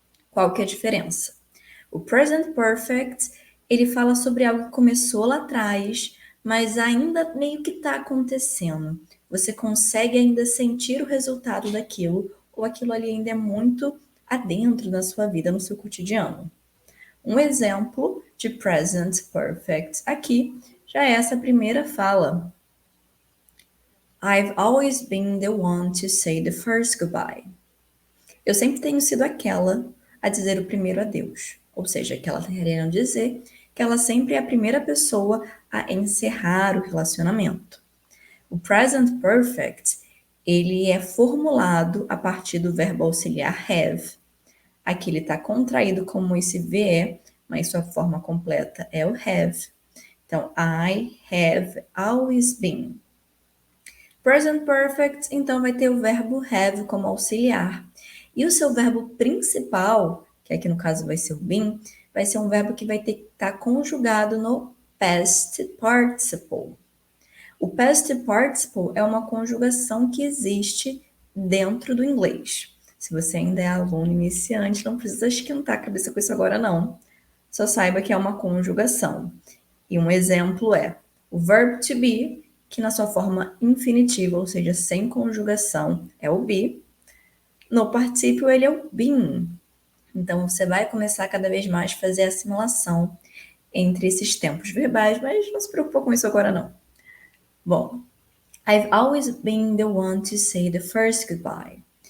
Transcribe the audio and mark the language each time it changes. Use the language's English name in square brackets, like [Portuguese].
[Portuguese] Qual que é a diferença? O present perfect, ele fala sobre algo que começou lá atrás, mas ainda meio que está acontecendo. Você consegue ainda sentir o resultado daquilo, ou aquilo ali ainda é muito adentro da sua vida, no seu cotidiano. Um exemplo de present perfect aqui já é essa primeira fala. [English] I've always been the one to say the first goodbye. [Portuguese] Eu sempre tenho sido aquela a dizer o primeiro adeus. Ou seja, que ela está querendo dizer que ela sempre é a primeira pessoa a encerrar o relacionamento. O present perfect, ele é formulado a partir do verbo auxiliar have. Aqui ele está contraído como esse VE, mas sua forma completa é o have. [English] Então, I have always been. [Portuguese] Present perfect, então, vai ter o verbo have como auxiliar. E o seu verbo principal, que aqui no caso vai ser o been, vai ser um verbo que vai ter que estar conjugado no past participle. O past participle é uma conjugação que existe dentro do inglês. Se você ainda é aluno iniciante, não precisa esquentar a cabeça com isso agora, não. Só saiba que é uma conjugação. E um exemplo é o verb to be, que na sua forma infinitiva, ou seja, sem conjugação, é o be. No particípio, ele é o been. Então, você vai começar cada vez mais a fazer a assimilação entre esses tempos verbais, mas não se preocupa com isso agora, não. [English] Bom, I've always been the one to say the first goodbye.